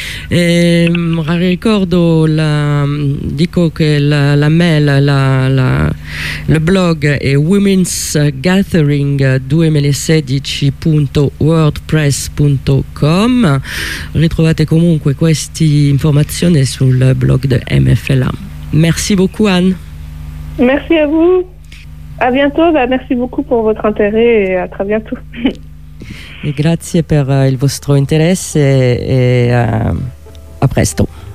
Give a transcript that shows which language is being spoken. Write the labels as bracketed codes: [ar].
[it] E ricordo dico che la mail, le blog è womensgathering2016.wordpress.com. ritrovate comunque queste informazioni sul blog di MFLA. [fr] Merci beaucoup, Anne. Merci à vous. À bientôt. Merci beaucoup pour votre intérêt et à très bientôt. [it] Et grazie per il vostro interesse, e a presto.